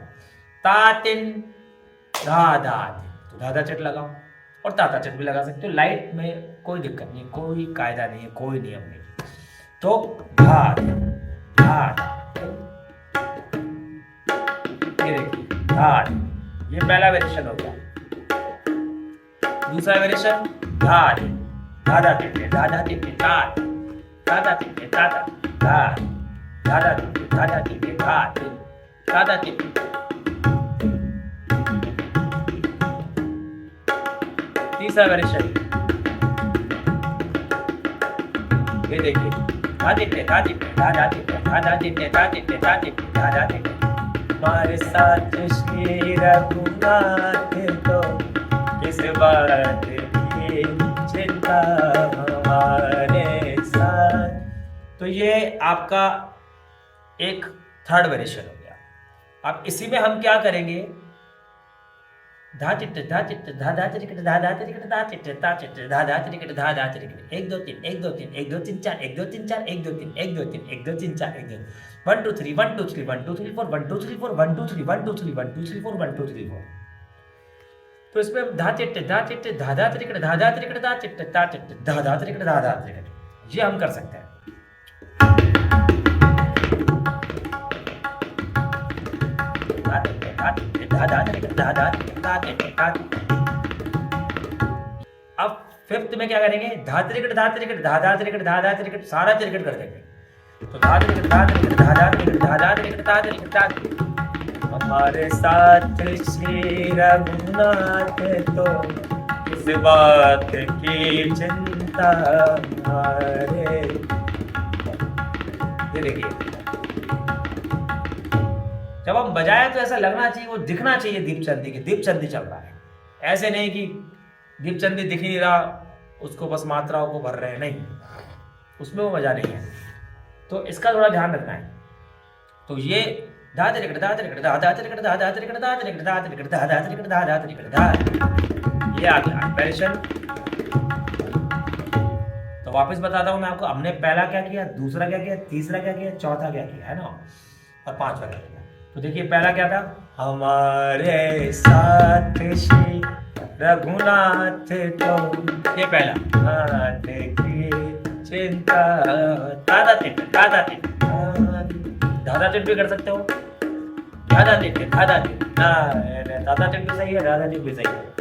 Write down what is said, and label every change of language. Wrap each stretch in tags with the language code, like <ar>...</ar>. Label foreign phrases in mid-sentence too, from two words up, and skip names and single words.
<hi>ता तिन धा धा दिन, तो धाधा चिट लगाओ और ताता चिट भी लगा सकते हो। लाइट में कोई दिक्कत नहीं, कोई कायदा नहीं है, कोई नियम नहीं। तो धा धा, ये देखिए धा, ये पहला वेरिएशन हो गया। दूसरा वेरिएशन धा धाधा टिटे धाधा टिटे धा धाधा टिटे धाधा धा धाधा टिटे धाधा टिटे धा धाधा टिटे। तीसरा वेरिएशन ये देखिए धाधे धाधे धाधा टिटे धाधा टिटे धाधे धाधे धाधा टिटे। हमारे साथ श्री रघुनाथ को, किस बात की चिंता हमारे साथ। तो ये आपका एक</hi> <en>third variation</en> <hi>हो गया। अब इसी में हम क्या करेंगे, धा चिट धा चिट धा धा चिट धा धा चिट धा चिट धा चिट धा धा चिट धा धा चिट 1 2 3 1 2 3 1 2 3 4 1 2 3 4 1 2 3 1 2 3 1 2 3 4 1 2 1 2 3 1 2 3 1 2 3 4 1 2 3 4 1 2 3 1 2 3 1 2 3 4 1 2 3 4। तो इसमें हम धा चिट धा चिट धा धा चिट धा धा चिट धा चिट धा चिट धा धा चिट धा धा चिट, ये हम कर सकते हैं। अब फिफ्थ में क्या करेंगे, धा त्रिकट धा त्रिकट धा धा त्रिकट धा धा त्रिकट, सारा त्रिकट कर देंगे। तो धा त्रिकट धा त्रिकट धा धा त्रिकट धा धा त्रिकट धा त्रिकट धा त्रिकट। हमारे साथ श्री रघुनाथ तो, किस बात की चिंता हमारे। ये देखिए जब हम बजाए तो ऐसा लगना चाहिए, वो दिखना चाहिए दीपचंदी की दीपचंदी चल रहा है। ऐसे नहीं कि दीपचंदी दिख ही नहीं रहा, उसको बस मात्राओं को भर रहे हैं, नहीं, उसमें वो मजा नहीं है। तो इसका थोड़ा ध्यान रखना है। तो ये धा त्रिकट धा त्रिकट धा धा त्रिकट धा धा त्रिकट धा त्रिकट धा त्रिकट धा धा त्रिकट धा धा त्रिकट धा, ये आ गया वेरिएशन। तो वापस बताता हूं मैं आपको, हमने पहला क्या किया, दूसरा क्या किया, तीसरा क्या किया, चौथा क्या किया, है ना, और पांचवा क्या किया। तो देखिए पहला क्या था, हमारे साथ श्री रघुनाथ तो, ये पहला नाथ की चिंता, दादा चिट दादा चिट, दादा चिट भी कर सकते हो, दादा चिट दादा चिट, दादा चिट भी सही है, दादा चिट भी सही है।</hi>